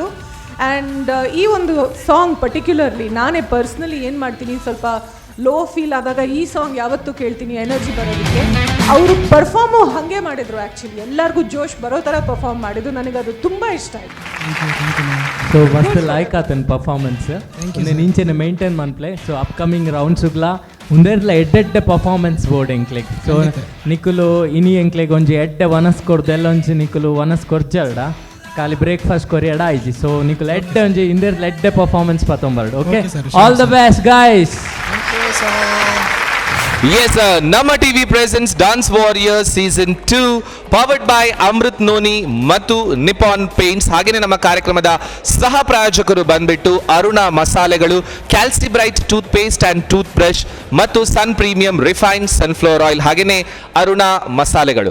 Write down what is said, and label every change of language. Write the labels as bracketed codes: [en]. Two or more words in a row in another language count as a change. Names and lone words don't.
[kn] ಆ್ಯಂಡ್ ಈ ಒಂದು ಸಾಂಗ್ ಪರ್ಟಿಕ್ಯುಲರ್ಲಿ ನಾನೇ ಪರ್ಸ್ನಲಿ ಏನು ಮಾಡ್ತೀನಿ, ಸ್ವಲ್ಪ [en] low feel [kn] ಆದಾಗ ಈ ಸಾಂಗ್ ಯಾವತ್ತೂ ಕೇಳ್ತೀನಿ ಎನರ್ಜಿ ಬರೋದಕ್ಕೆ. ಅವರು ಪರ್ಫಾರ್ಮು ಹಾಗೆ ಮಾಡಿದರು, ಆ್ಯಕ್ಚುಲಿ ಎಲ್ಲರಿಗೂ ಜೋಶ್ ಬರೋ ಥರ ಪರ್ಫಾರ್ಮ್ ಮಾಡಿದ್ದು. ನನಗದು ತುಂಬ ಇಷ್ಟ ಆಯಿತು. ಸೊ ಮಸ್ತ್ ಲೈಕ್ ಆತನ ಪರ್ಫಾರ್ಮೆನ್ಸ್. [tcy] ನಿಂಚೆನೆ ಮೇಂಟೈನ್ ಮನ್ಪ್ಲೆ. ಸೊ [en] upcoming rounds [tcy] ಉಂದೆರ್ಲ ಎಡ್ಡೆ ಪರ್ಫಾರ್ಮೆನ್ಸ್ ಬೋರ್ಡ್ ಎಂಕ್ಲೆಗ್. ಸೊ ನಿಕುಲು ಇನಿ ಎಂಕ್ಲೆಗ್ ಒಂಜಿ ಎಡ್ಡೆ ವನಸ್ ಕೊಡ್ದೆಲ್ಲ ಒಂಜಿ ನಿಕುಲು ವನಸ್ ಕೊರ್ಚಲ್ಡ ಖಾಲಿ ಬ್ರೇಕ್ಫಾಸ್ಟ್ ಕೊರಿಯಡ ಆಯ್ಜಿ. ಸೊ ನಿಕುಲು ಎಡ್ಡೆ ಒಂಜಿ ಇಂದೆರ್ಲ ಎಡ್ಡೆ ಪರ್ಫಾರ್ಮೆನ್ಸ್ ಪತ್ತೊಂಬರ್ಡು. [en] OK, all the best guys. [kn] Yes, ನಮ್ಮ ಟಿವಿ ಪ್ರೆಸೆಂಟ್ಸ್ ಡಾನ್ಸ್ ವಾರಿಯರ್ಸ್ ಸೀಸನ್ 2 [en] powered by [kn] ಅಮೃತ್ ನೋನಿ ಮತ್ತು ನಿಪಾನ್ ಪೇಂಟ್ಸ್. ಹಾಗೆಯೇ ನಮ್ಮ ಕಾರ್ಯಕ್ರಮದ ಸಹ ಪ್ರಾಯೋಜಕರು ಬಂದ್ಬಿಟ್ಟು ಅರುಣಾ ಮಸಾಲೆಗಳು, ಕ್ಯಾಲ್ಸಿಬ್ರೈಟ್ [en] toothpaste and toothbrush [kn] ಮತ್ತು ಸನ್ ಪ್ರೀಮಿಯಂ [en] refined sunflower oil, [kn] ಹಾಗೆಯೇ ಅರುಣಾ ಮಸಾಲೆಗಳು.